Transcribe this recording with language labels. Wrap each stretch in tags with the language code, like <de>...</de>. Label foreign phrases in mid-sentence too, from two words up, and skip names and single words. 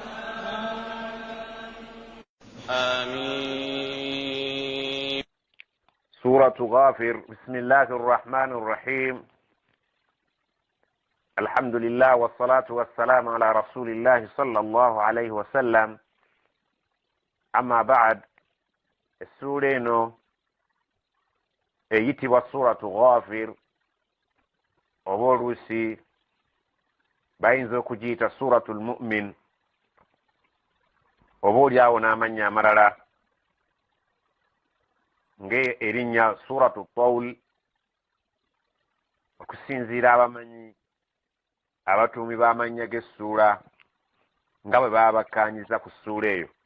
<ar>آمين. سورة غافر. بسم الله الرحمن الرحيم. الحمد لله والصلاة والسلام على رسول الله صلى الله عليه وسلم. أما بعد، السورة</ar> <lg>eno eyitibwa suratu Ghafir oba oluusi bayinza okugiyita suratul mu'min oba oliawo n'amannya amalala ng'erinnya suratu Tawl okusinziira abamanyi abatuumi b'amannya g'essuula nga bwe baba bakkaanyiza ku ssuula eyo.</lg>